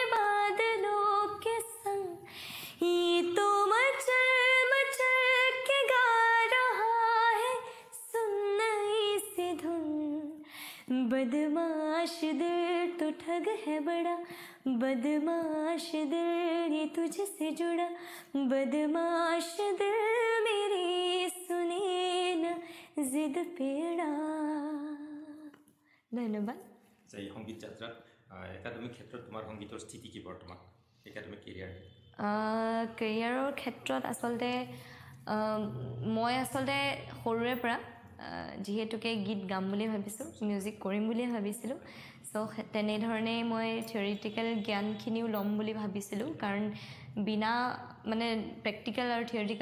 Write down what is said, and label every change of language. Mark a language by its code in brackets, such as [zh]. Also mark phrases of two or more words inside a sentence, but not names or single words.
[hi] बादलों के संग ये तो मचल मचल के गा रहा है सुन नई सी धुन बदमाश दिल तो ठग है बड़ा बदमाश दिल ये तुझसे जुड़ा बदमाश दिल मेरी सुने न जिद पेड़ा ধন্যবাদ [as] এই সংগীত যাত্ৰাত একাডেমিক ক্ষেত্ৰত তোমাৰ সংগীতৰ স্থিতি কি বৰ্তমান একাডেমিক কেৰিয়াৰৰ ক্ষেত্ৰত আচলতে মই আচলতে সৰুৰে পৰা যিহেতুকে গীত গাম বুলি ভাবিছোঁ মিউজিক কৰিম বুলি ভাবিছিলোঁ সো তেনেধৰণেই মই থিয়ৰিটিকেল জ্ঞানখিনিও ল'ম বুলি ভাবিছিলোঁ কাৰণ বিনা মানে প্ৰেক্টিকেল আৰু থিয়ৰিটিকেল